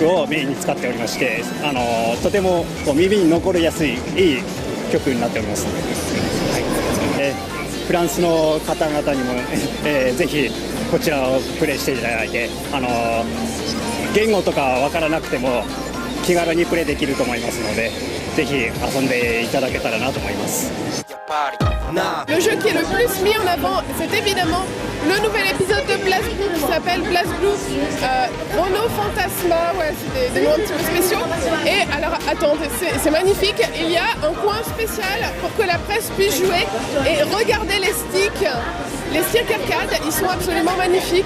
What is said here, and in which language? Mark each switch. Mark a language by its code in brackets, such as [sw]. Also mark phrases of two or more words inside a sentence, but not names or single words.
[ja] をメインに使っておりまして、とても耳に残りやすいいい曲になっております、はいフランスの方々にも、ぜひこちらをプレイしていただいて、言語とかわからなくても気軽にプレイできると思いますので、ぜひ遊んでいただけたらなと思います。 [fr] Le jeu qui est le plus mis en avant, c'est évidemment le nouvel épisode de BlazBlue qui s'appelle BlazBlue Chrono Phantasma, ouais, c'est des noms un petit peu spéciaux. Et alors attendez, c'est magnifique, il y a un coin spécial pour que la presse puisse jouer et regarder les sticks arcade, ils sont absolument magnifiques.